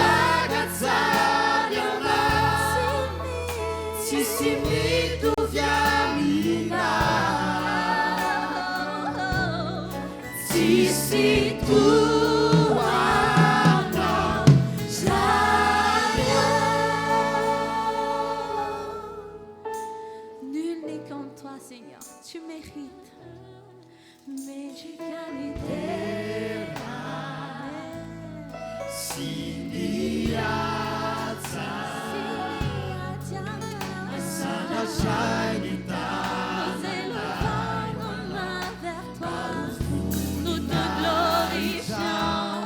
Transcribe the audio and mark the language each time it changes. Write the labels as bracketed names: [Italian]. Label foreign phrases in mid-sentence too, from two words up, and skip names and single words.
[Malagasy] tsisy mitovy aminao, tsisy toanao, [French] nul n'est comme toi Seigneur, tu mérites. [Malagasy] Mendrika ny dera sy ny haja. Sandrasay ny tanana. [French] Nous élevons nos mains vers toi. Nous te glorifions.